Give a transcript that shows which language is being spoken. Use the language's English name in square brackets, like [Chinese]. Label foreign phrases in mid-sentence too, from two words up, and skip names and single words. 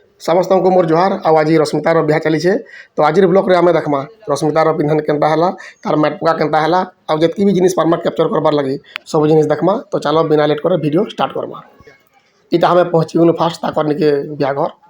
[Sadri] समस्त को मोर जोहार। आज रश्मितार बिहा चली है तो आज ब्लॉग रे आम देखमा रश्मितार पिंधन केनता है तार मैटपुका केनता है आ जितकी भी जिनिस पार्मा कैप्चर करबार लगी सब जिनिस देखमा। तो चलो बिना लेट कर [English] video start [Sadri] करमा। इटा हमें पहुँची गलु फास्ट ताकर निके बिहा घर।